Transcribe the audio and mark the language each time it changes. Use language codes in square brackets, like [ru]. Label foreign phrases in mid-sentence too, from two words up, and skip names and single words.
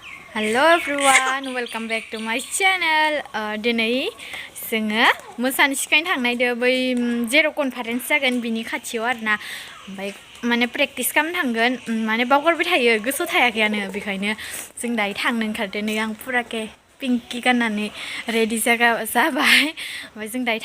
[en] Hello everyone, welcome back to my channel. [brx] Dinay जोङो मोसानो सिखायनो थांनायदो बै जेराव कनफारेन्स जागोन बिनि खाथियाव आरोना ओमफ्राय माने प्रेक्टिस खालामनो थांगोन माने बावगारबाय थायो गोसोआव थायाखैयानो बेखायनो जों दायो थांनो ओंखारदों नै आं फुराके पिंकि गाननानै रेडि जाबाय ओमफ्राय जों दायो